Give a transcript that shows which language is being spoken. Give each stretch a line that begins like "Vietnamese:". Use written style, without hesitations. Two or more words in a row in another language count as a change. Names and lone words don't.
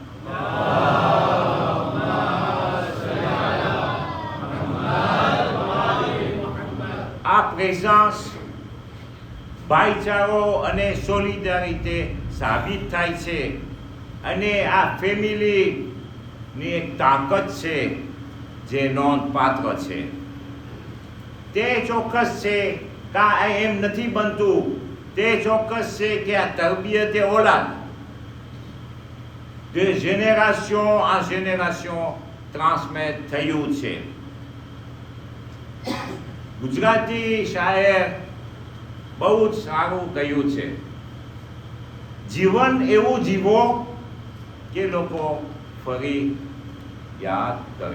Gujarati: આ પ્રેઝન્સ ભાઈચારો અને સોલિડારિટી સાબિત થાય છે, અને આ ફેમિલીની એક તાકાત છે જે નોંધપાત્ર છે. તે ચોક્કસ છે કે આ એમ નથી બનતું, તે ચોક્કસ છે કે આ
Urdu: تربیتِ اولاد
French: de génération en génération
Gujarati: ટ્રાન્સમિટ થયું છે. ગુજરાતી શાયર બહુ જ સારું કહ્યું છે, જીવન એવું જીવો કે લોકો ફરી યાદ કરે.